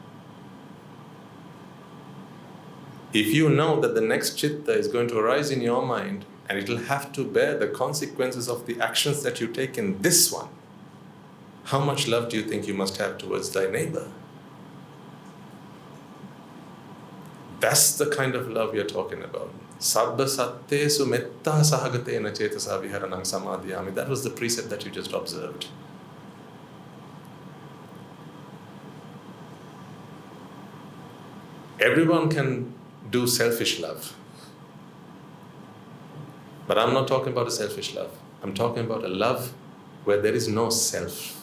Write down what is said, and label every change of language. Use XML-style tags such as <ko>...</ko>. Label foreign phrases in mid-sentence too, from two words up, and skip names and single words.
<en>If you know that the next Citta is going to arise in your mind and it will have to bear the consequences of the actions that you take in this one, how much love do you think you must have towards thy neighbor? That's the kind of love you're talking about.</en> <pi>Sabba sattesu metta sahagatena cetasa viharanang samadhyami.</pi> <en>That was the precept that you just observed. Everyone can do selfish love. But I'm not talking about a selfish love. I'm talking about a love where there is no self.</en>